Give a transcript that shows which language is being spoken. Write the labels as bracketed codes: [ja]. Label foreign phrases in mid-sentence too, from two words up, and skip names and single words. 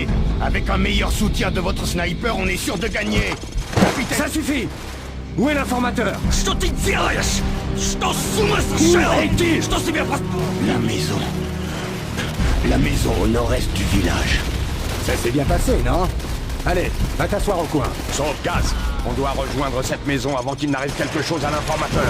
[fr] Avec un meilleur soutien de votre sniper, on est sûr de gagner. Capitaine... Ça suffit. Où est l'informateur? [ru] Что ты делаешь? Что с ума сошел? Что себе [fr] La maison. La maison au nord-est du village. Ça s'est bien passé, non? Allez, va t'asseoir au coin. Sauf Gaz, on doit rejoindre cette maison avant qu'il n'arrive quelque chose à l'informateur.